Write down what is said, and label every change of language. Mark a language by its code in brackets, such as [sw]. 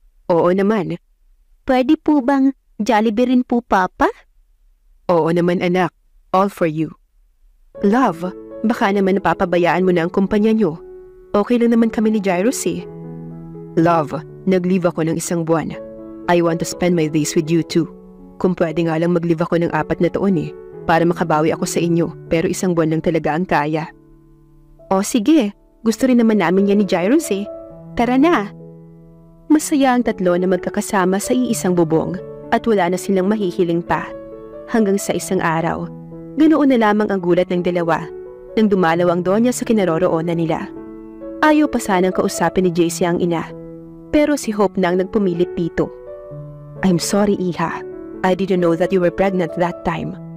[tl] Oo naman. Pwede po bang Jollibee rin po, Papa? Oo naman, anak. [en] All for you. [tl] Love, baka naman napapabayaan mo na ang kumpanya niyo. Okay lang naman kami ni Jairus eh. Love, nag-leave ako ng 1 buwan. [en] I want to spend my days with you too. [tl] Kung pwede nga lang mag-leave ako ng 4 na taon eh, para makabawi ako sa inyo, pero 1 buwan lang talaga ang kaya. O sige, gusto rin naman namin yan ni Jairus eh. Tara na. Masaya ang tatlo na magkakasama sa iisang bubong at wala na silang mahihiling pa. Hanggang sa isang araw, ganoon na lamang ang gulat ng dalawa nang dumalaw ang Donya sa kinaroroonan nila. Ayaw pa sanang kausapin ni JC ang ina, pero si Hope na ang nagpumilit dito. [en] I'm sorry, Iha. I didn't know that you were pregnant that time.